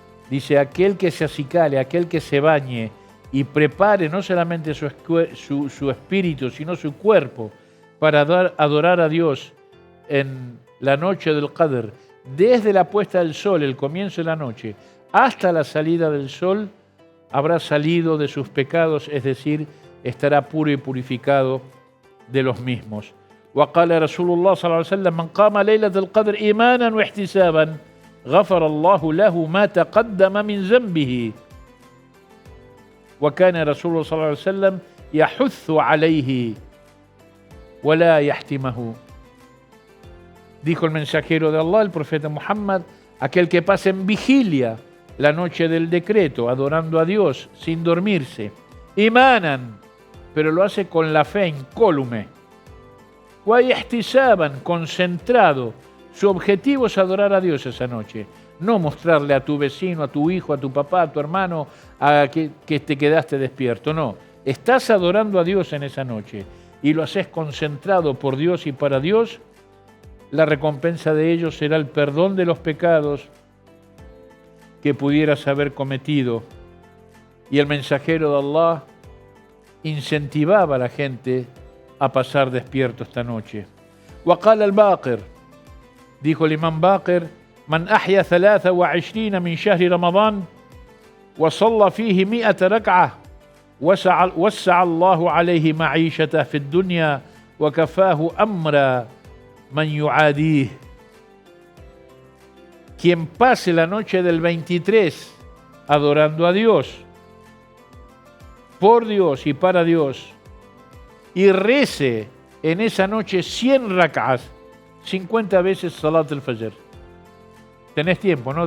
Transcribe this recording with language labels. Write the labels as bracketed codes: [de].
[es] Dice, aquel que se acicale, aquel que se bañe y prepare no solamente su espíritu, sino su cuerpo para adorar a Dios en la noche del Qadr, desde la puesta del sol, el comienzo de la noche, hasta la salida del sol, habrá salido de sus pecados, es decir, estará puro y purificado de los mismos. [ar] وقال رسول الله صلى الله عليه وسلم من قام ليلة القدر إيمانا واحتسابا غفر الله له ما تقدم من ذنبه وكان رسول الله صلى الله عليه وسلم يحث عليه ولا يحتمه. [es] Dijo el mensajero de Allah, el profeta Muhammad, aquel que pasa en vigilia la noche del decreto, adorando a Dios sin dormirse, imanan, pero lo hace con la fe incólume, wa ihtisaban, concentrado, su objetivo es adorar a Dios esa noche, no mostrarle a tu vecino, a tu hijo, a tu papá, a tu hermano, a que te quedaste despierto, no, estás adorando a Dios en esa noche y lo haces concentrado por Dios y para Dios. La recompensa de ellos será el perdón de los pecados que pudieras haber cometido. Y el mensajero de Allah incentivaba a la gente a pasar despierto esta noche. [ar] وقال الباقر, [es] dijo el imam Baqir, [ar] من أحيا 23 من شهر رمضان وصلى فيه 100 ركعة وسع الله عليه معيشته في الدنيا وكفاه أمر من يعاديه. [es] Quien pase la noche del 23 adorando a Dios, por Dios y para Dios, y rece en esa noche 100 rak'as, 50 veces Salat al-Fajr. Tenés tiempo, ¿no?